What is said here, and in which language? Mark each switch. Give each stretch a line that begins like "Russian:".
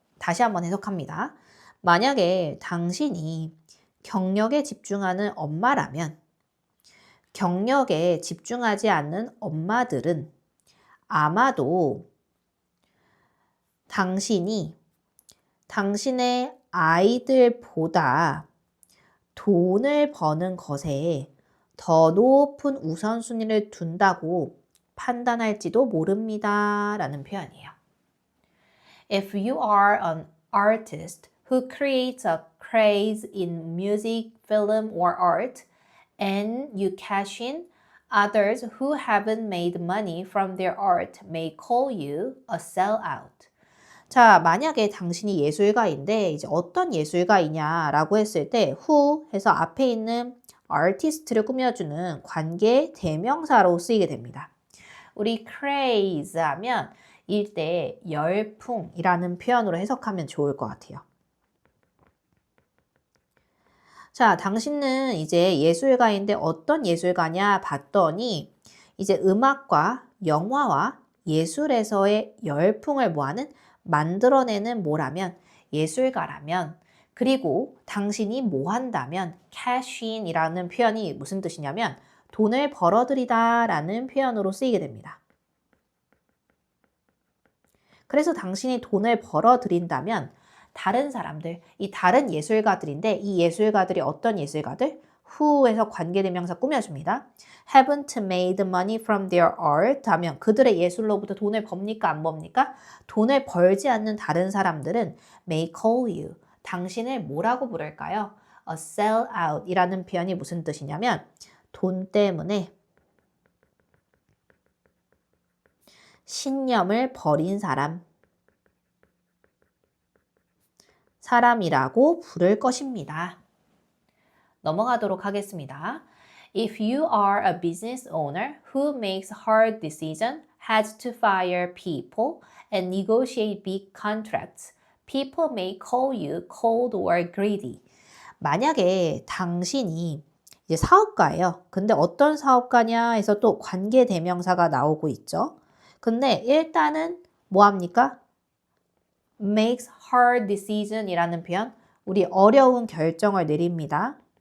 Korean: 다시 한번 해석합니다. 만약에 당신이 경력에 집중하는 엄마라면 경력에 집중하지 않는 엄마들은 아마도 당신이 당신의 아이들보다 돈을 버는 것에 더 높은 우선순위를 둔다고 판단할지도 모릅니다 라는 표현이에요.
English: If you are an artist who creates a craze in music, film, or art, and you cash in, others who haven't made money from their art may call you a sellout.
Korean: 자, 만약에 당신이 예술가인데 이제 어떤 예술가이냐라고 했을 때 who 해서 앞에 있는 artist를 꾸며주는 관계 대명사로 쓰이게 됩니다. 우리 craze 하면 이때 열풍이라는 표현으로 해석하면 좋을 것 같아요. 자, 당신은 이제 예술가인데 어떤 예술가냐 봤더니 이제 음악과 영화와 예술에서의 열풍을 뭐하는 만들어내는 뭐라면 예술가라면 그리고 당신이 뭐 한다면 cash in이라는 표현이 무슨 뜻이냐면 돈을 벌어들이다 라는 표현으로 쓰이게 됩니다. 그래서 당신이 돈을 벌어들인다면 다른 사람들, 이 다른 예술가들인데 이 예술가들이 어떤 예술가들? who에서 관계대명사 꾸며줍니다.
English: haven't made money from their art
Korean: 하면 그들의 예술로부터 돈을 법니까? 안 법니까? 돈을 벌지 않는 다른 사람들은
English: may call you.
Korean: 당신을 뭐라고 부를까요? a sellout 이라는 표현이 무슨 뜻이냐면 돈 때문에 신념을 버린 사람이라고 부를 것입니다. 넘어가도록 하겠습니다.
English: If you are a business owner who makes hard decisions, has to fire people, and negotiate big contracts, people may call you cold or greedy.
Korean: 만약에 당신이 이제 사업가예요. 근데 어떤 사업가냐 해서 또 관계 대명사가 나오고 있죠. 근데 일단은 뭐 합니까?
English: makes hard decision
Korean: 이라는 표현, 우리 어려운 결정을 내립니다.